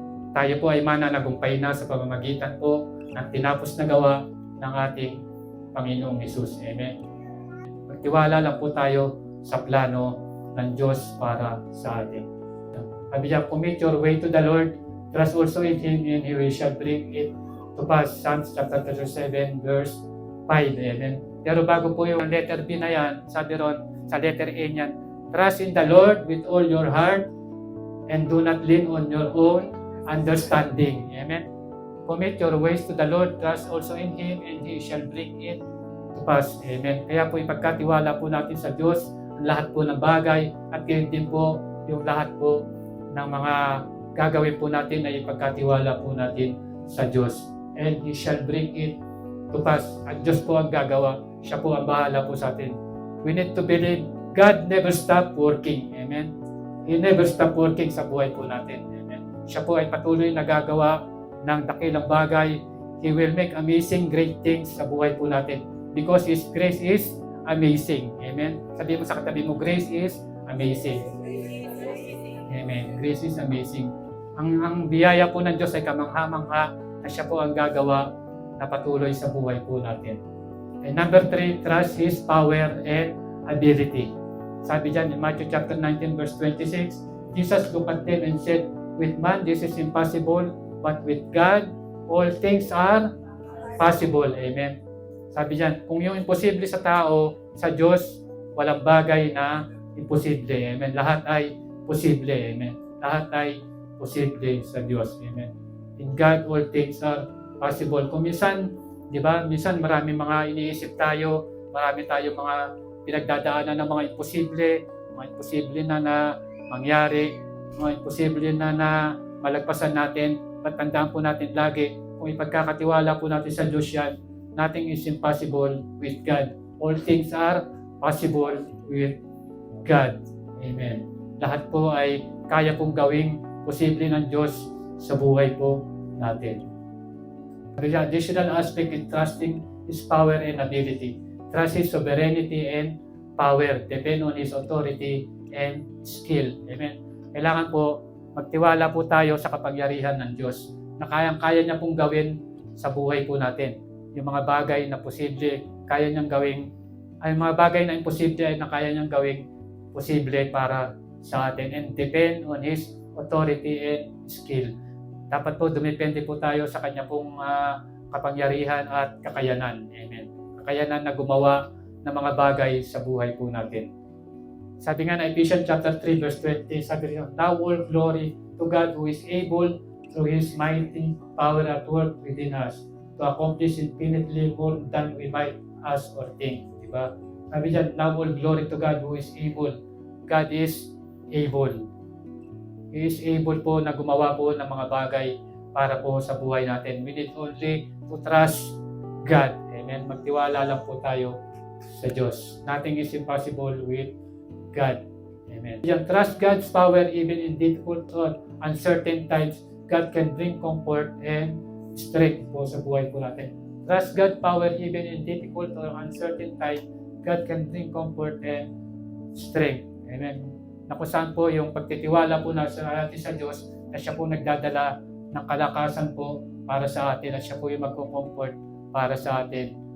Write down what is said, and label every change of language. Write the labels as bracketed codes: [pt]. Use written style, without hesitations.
[tl] Tayo po ay mananagumpay na sa pamamagitan po ng tinapos na gawa ng ating Panginoong Hesus. Amen. Magtiwala lang po tayo sa plano ng Diyos para sa atin. Sabi niya, [en] commit your way to the Lord, trust also in Him, and He shall bring it to pass. Psalms chapter 37, verse 5. Amen. [tl] Pero bago po yung letter B na yan, sabi ron, sa letter A niyan, [en] trust in the Lord with all your heart, and do not lean on your own understanding. Amen. Commit your ways to the Lord, trust also in Him, and He shall bring it to pass. Amen. [tl] Kaya po ipagkatiwala po natin sa Diyos ang lahat po ng bagay, at yun din po yung lahat po ng mga gagawin po natin ay ipagkatiwala po natin sa Diyos. [en] And He shall bring it to pass. [tl] At Diyos po ang gagawa. Siya po ang bahala po sa atin. [en] We need to believe God never stop working. Amen. He never stop working [tl] sa buhay po natin. [en] Amen. [tl] Siya po ay patuloy na gagawa ng dakilang bagay. [en] He will make amazing great things [tl] sa buhay po natin. [en] Because His grace is amazing. Amen. [tl] Sabihin mo sa katabi mo, [en] grace is amazing. Amen. Grace is amazing. [tl] Ang biyaya po ng Diyos ay kamangha-mangha na siya po ang gagawa na patuloy sa buhay po natin. [en] And number 3, trust His power and ability. [tl] Sabi dyan [en] in Matthew chapter 19 verse 26, Jesus looked at them and said, with man this is impossible, but with God all things are possible. [tl] Amen. Sabi dyan, kung yung imposible sa tao, sa Diyos, walang bagay na imposible. Amen. Lahat ay posible. Amen. Lahat ay posible sa Diyos. Amen. [en] In God, all things are possible. [tl] Kung minsan, di ba, minsan marami mga iniisip tayo, marami tayo mga pinagdadaanan ng mga imposible na mangyari, mga imposible na malagpasan natin. Patandaan po natin lagi, kung ipagkakatiwala po natin sa Diyos yan, [en] nothing is impossible with God. All things are possible with God. Amen. [tl] Lahat po ay kaya pong gawing posible ng Diyos sa buhay po natin. [en] The additional aspect in trusting His power and ability. Trust His sovereignty and power. Depend on His authority and skill. Amen. [tl] Kailangan po magtiwala po tayo sa kapangyarihan ng Diyos na kayang-kaya niya pong gawin sa buhay po natin. Yung mga bagay na posible, kaya niyang gawing, ay mga bagay na imposible ay na kaya niyang gawing posible para sa atin. [en] And depend on His authority and skill. [tl] Dapat po dumepende po tayo sa kanya pong kapangyarihan at kakayanan. Amen. Kakayanan na gumawa ng mga bagay sa buhay po natin. Sabi nga na [en] Ephesians chapter 3 verse 20, [tl] sabi rin, [en] now all glory to God who is able through His mighty power at work within us to accomplish infinitely more than we might ask or think. [tl] Diba? Sabi dyan, [en] now all glory to God who is able. God is able. He is able [tl] po na gumawa po ng mga bagay para po sa buhay natin. [en] We need only to trust God. Amen. [tl] Magtiwala lang po tayo sa Diyos. [en] Nothing is impossible with God. Amen. Trust God's power even in difficult or uncertain times. God can bring comfort and strength [tl] po sa buhay po natin. [en] Trust God's power even in difficult or uncertain times. God can bring comfort and strength. Amen. [tl] Na kung saan po yung pagtitiwala po natin sa Diyos na siya po nagdadala ng kalakasan po para sa atin at siya po yung magko-comfort para sa atin.